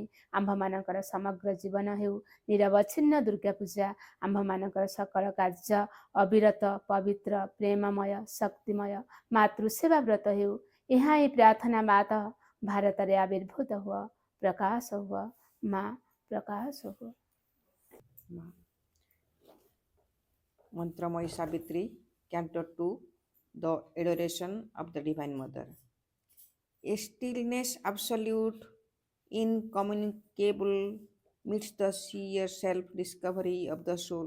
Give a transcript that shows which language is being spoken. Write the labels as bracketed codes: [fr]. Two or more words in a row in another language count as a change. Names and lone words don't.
[or] ଆମ୍ଭମାନଙ୍କର ସମଗ୍ର ଜୀବନ ହେଉ ନିରବଚ୍ଛିନ୍ନ ଦୁର୍ଗା ପୂଜା। ଆମ୍ଭମାନଙ୍କର ସକଳ କାର୍ଯ୍ୟ ଅବିରତ ପବିତ୍ର ପ୍ରେମମୟ ଶକ୍ତିମୟ ମାତୃସେବା ବ୍ରତ ହେଉ। ଏହା ହିଁ ପ୍ରାର୍ଥନା ମାତା ଭାରତରେ ଆବିର୍ଭୂତ ହୁଅ ପ୍ରକାଶ ହୁଅ। ମା ପ୍ରକାଶ ହୁଅ। [en] Mantramaya Savitri, Canto 2, The Adoration of the Divine Mother. A stillness absolute, incommunicable, meets the sheer self-discovery of the soul.